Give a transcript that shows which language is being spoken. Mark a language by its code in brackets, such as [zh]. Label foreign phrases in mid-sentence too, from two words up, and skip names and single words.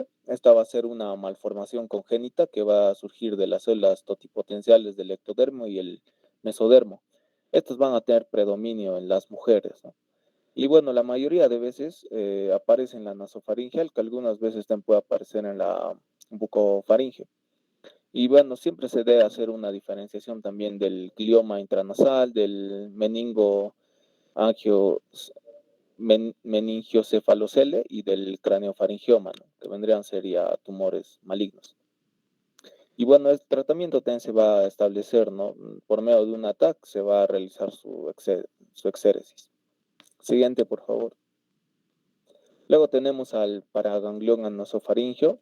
[es] Esta va a ser una malformación congénita que va a surgir de las células totipotenciales del ectodermo y el mesodermo. Estas van a tener predominio en las mujeres, ¿no? Y bueno, la mayoría de veces aparece en la nasofaringe, que algunas veces también puede aparecer en la bucofaringe. Y bueno, siempre se debe hacer una diferenciación también del glioma intranasal, del meningo angio, meningiocefalocele y del craneofaringioma, ¿no? Que vendrían sería tumores malignos. Y bueno, el tratamiento también se va a establecer, ¿no? Por medio de un ATAC se va a realizar su exéresis. Siguiente, por favor. Luego tenemos al paraganglioma nasofaringeo.